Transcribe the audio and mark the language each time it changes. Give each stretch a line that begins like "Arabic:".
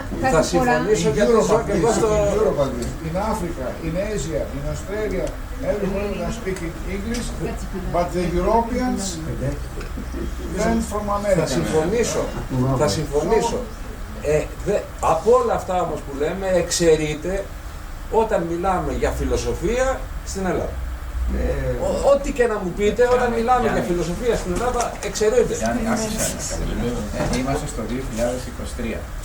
Greek: Θα συμφωνήσω γιατί ζω και εγώ στο...
English: In Africa, in Asia, in Australia, everybody is speaking English, but the Europeans learn from America.
Greek: Θα συμφωνήσω. Από όλα αυτά όμως που λέμε, εξαιρείται όταν μιλάμε για φιλοσοφία στην Ελλάδα. Ό,τι και να μου πείτε, όταν μιλάμε για φιλοσοφία στην Ελλάδα, εξαιρείται. Γιάννη, άκουσα κάτι. Είμαστε στο 2023.